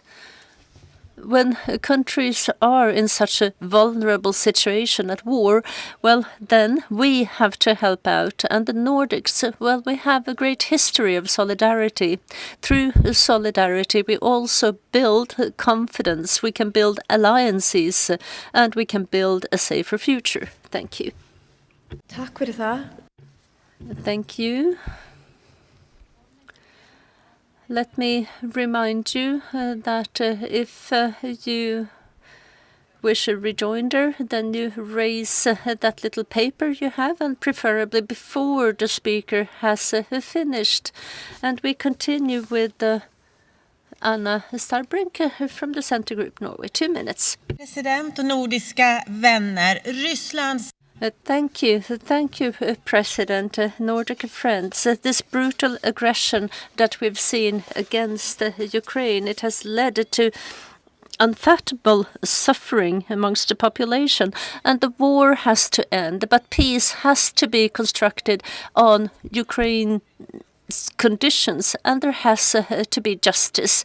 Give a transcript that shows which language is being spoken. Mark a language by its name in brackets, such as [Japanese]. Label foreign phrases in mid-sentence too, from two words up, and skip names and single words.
[English] When countries are in such a vulnerable situation at war, well, then we have to help out. And the Nordics, well, we have a great history of solidarity. Through solidarity, we also build confidence, we can build alliances, and we can build a safer future. Thank you. [Icelandic] Takk fyrir það. [English] Thank you. Let me remind you that if you wish a rejoinder, then you raise that little paper you have, and preferably before the speaker has finished. And we continue with Anna Starbrink from the Center Group Norway. 2 minutes. [Swedish] President och nordiska vänner, Rysslands [English] Thank you, President, Nordic friends. This brutal aggression that we've seen against Ukraine, it has led to unfathomable suffering amongst the population, and the war has to end, but peace has to be constructed on Ukraine's conditions, and there has to be justice.